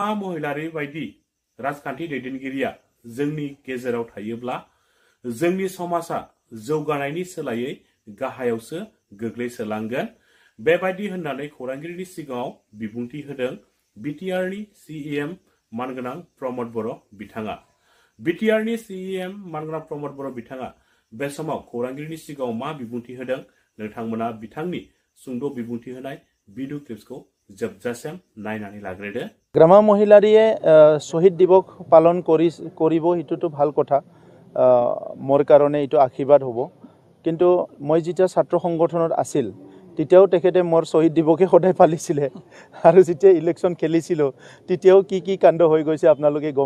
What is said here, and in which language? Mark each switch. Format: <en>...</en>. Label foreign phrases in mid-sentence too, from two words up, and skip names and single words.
<brx>महिलारि बायदि राजखान्थि दैदेनगिरिया जोंनि गेजेराव थायोब्ला जोंनि समाजा जौगानायनि सोलायै गाहायावसो गोग्लैसोलांगोन बेबायदि होननानै खौरांगिरिनि सिगाङाव बिबुंथि होदों बिटिआरनि सिएम मानगोनां प्रमद बर' बिथाङा बिटिआरनि सिएम मानगोनां प्रमद बर' बिथाङा बे समाव खौरांगिरिनि सिगाङाव मा बिबुंथि होदों नोंथांमोना बिथांनि सुंद' बिबुंथि होनाय भिडिअ क्लिप्सखौ जोबजासिम नायनानै लाग्रोदो।</brx> <as>গ্ৰাম্য মহিলাৰীয়ে শহীদ দিৱস পালন কৰিব এইটোতো ভাল কথা মোৰ কাৰণে এইটো আশীৰ্বাদ হ'ব কিন্তু মই যেতিয়া ছাত্ৰ সংগঠনত আছিল তেতিয়াও তেখেতে মোৰ শহীদ দিৱসে সদায় পালিছিলে আৰু যেতিয়া ইলেকশ্যন খেলিছিলোঁ তেতিয়াও কি কাণ্ড হৈ গৈছে আপোনালোকে গম</as>